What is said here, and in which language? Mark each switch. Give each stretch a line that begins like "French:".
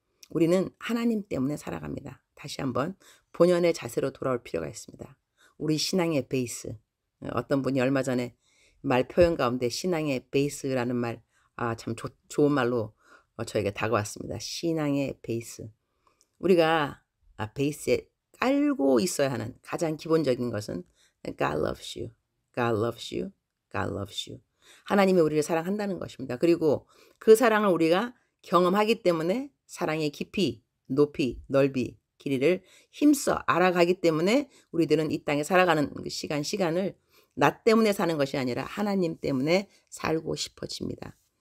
Korean: 우리는 하나님 때문에 살아갑니다. 다시 한번 본연의 자세로 돌아올 필요가 있습니다. 우리 신앙의 베이스. 어떤 분이 얼마 전에 말 표현 가운데 신앙의 베이스라는 말, 참 좋은 말로 저에게 다가왔습니다. 신앙의 베이스. 우리가 베이스에 깔고 있어야 하는 가장 기본적인 것은
English: God loves you, God loves you, God loves you.
Korean: 하나님이 우리를 사랑한다는 것입니다. 그리고 그 사랑을 우리가 경험하기 때문에 사랑의 깊이, 높이, 넓이, 길이를 힘써 알아가기 때문에 우리들은 이 땅에 살아가는 시간을 나 때문에 사는 것이 아니라 하나님 때문에 살고 싶어집니다.